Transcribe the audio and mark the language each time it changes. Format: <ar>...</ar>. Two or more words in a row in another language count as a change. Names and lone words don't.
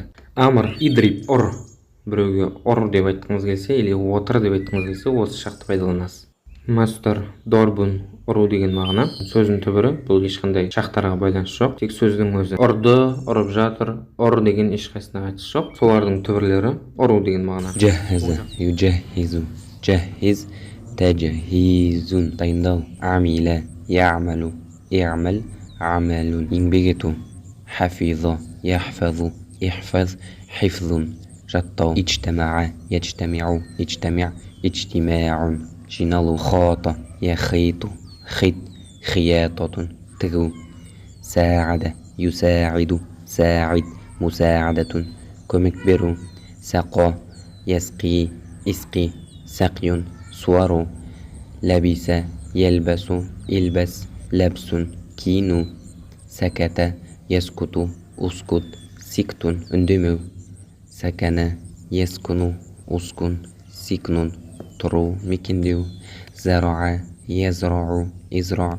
<ar>أمر اضرب</ar> <kk>ұр, біреуге ұр деп айтқыңыз келсе, или отыр деп айтқыңыз келсе, осы шақты пайдаланасыз.</kk> <ar>مصدر ضرب</ar> <kk>ұру деген мағына. Сөздің түбірі, бұл ешқандай шақтарға байланысы жоқ, тек сөздің өзі. Ұрды, ұрып жатыр, ұр деген ешқайсысына қатысы жоқ. Солардың түбірлері ұру деген мағына.</kk> <ar>جهز يجهز جهز تجهيز дайындау عمل يعمل اعمل عمل</ar> <kk>еңбек ету</kk> <ar>حفظ يحفظ احفظ حفظ жаттау اجتمع يجتمع اجتمع اجتماع жиналу خاط يخيط خيط خياطة тігу ساعد يساعد ساعد مساعدة</ar> <kk>көмек беру</kk> <ar>سقى يسقي اسقي سقي суару لبس يلبس البس لبس كينو سكت يسكت اسكت سكت үндемеу سكن يسكن اسكن سكن</ar> <kk>тұру мекендеу</kk> <ar>زرع يزرع ازرع</ar>